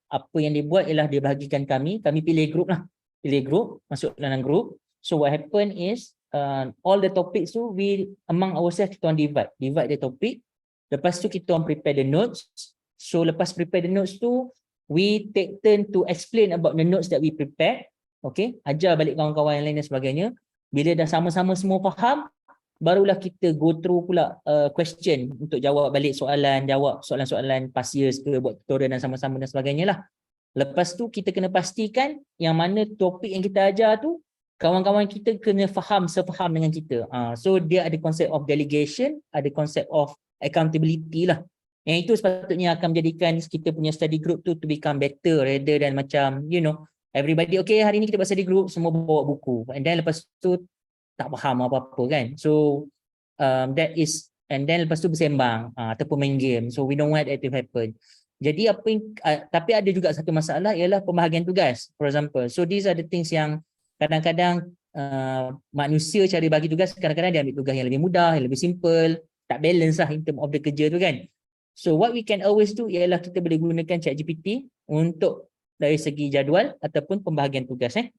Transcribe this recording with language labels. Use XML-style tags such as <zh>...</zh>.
<ms>Apa yang dia buat ialah dia bahagikan kami pilih group lah. Pilih group, masuk dalam group.</ms> <en>So what happened is all the topics tu we among ourselves</en> <ms>kita orang</ms> <en>divide the topic.</en> <ms>Lepas tu kita orang</ms> <en>prepare the notes. So lepas prepare the notes tu we take turn to explain about the notes that we prepare.</en> <ms>Okay, ajar balik kawan-kawan yang lain dan sebagainya. Bila dah sama-sama semua faham, barulah kita</ms> <en>go through</en> <ms>pula question untuk jawab balik soalan, jawab soalan-soalan past years ke, buat tutorial dan sama-sama dan sebagainya lah. Lepas tu kita kena pastikan yang mana topik yang kita ajar tu kawan-kawan kita kena faham, sefaham dengan kita. So dia ada konsep of delegation, ada konsep of accountability lah. Yang itu sepatutnya akan menjadikan kita punya study group tu</ms> <en>to become better rather than</en> <ms>macam everybody okay hari ni kita buat study group, semua bawa buku</ms> <en>and then</en> <ms>lepas tu tak faham apa-apa kan.</ms> <en>So that is, and then</en> <ms>lepas tu bersembang ataupun main</ms> <en>game. So we don't want that to happen.</en> <ms>Jadi tapi ada juga satu masalah ialah pembahagian tugas, for example. So these are the things yang kadang-kadang manusia cari bagi tugas, kadang-kadang dia ambil tugas yang lebih mudah, yang lebih simple, tak balance lah</ms> <en>in term of</en> <ms>the kerja tu kan.</ms> <en>So what we can always do</en> <ms>ialah kita boleh gunakan ChatGPT untuk dari segi jadual ataupun pembahagian tugas.</ms>